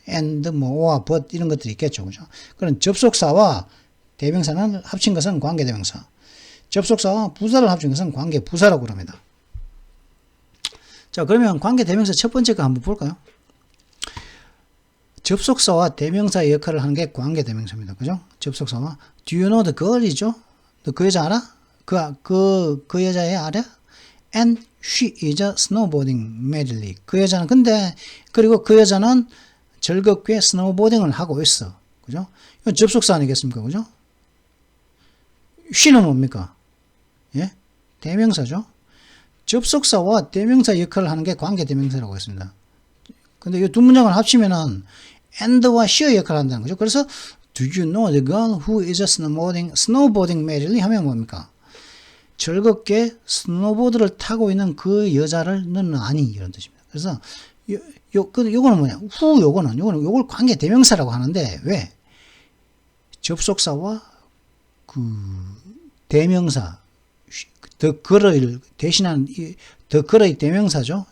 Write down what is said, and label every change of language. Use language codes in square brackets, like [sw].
[en] and, or, but [ko] 이런 것들이 있겠죠. 그죠? 그런 접속사와 대명사는 합친 것은 관계 대명사. 접속사와 부사를 합친 것은 관계 부사라고 합니다. 자, 그러면 관계 대명사 첫 번째 거 한번 볼까요? 접속사와 대명사의 역할을 하는 게 관계 대명사입니다. 그죠? 접속사와 [en] do you know the girl이죠? [ko] 너 그 여자 알아? 그 여자애 알아? [en] And she is a snowboarding madly. [ko] 그 여자는 그리고 그 여자는 즐겁게 스노우보딩을 하고 있어. 그죠? 이건 접속사 아니겠습니까? 그죠? she는 뭡니까? 예? 대명사죠? 접속사와 대명사 역할을 하는 게 관계 대명사라고 했습니다. 근데 이 두 문장을 합치면은 and와 she의 역할을 한다는 거죠. 그래서 [en] do you know the girl who is a snowboarding madly [ko] 하면 뭡니까? 즐겁게 스노보드를 타고 있는 그 여자를 너는 아니, 이런 뜻입니다. 그래서 요거는 뭐냐? 요걸 관계 대명사라고 하는데, 왜? 접속사와 그 대명사, [en] the girl [ko] 을 대신한 the girl의 대명사죠.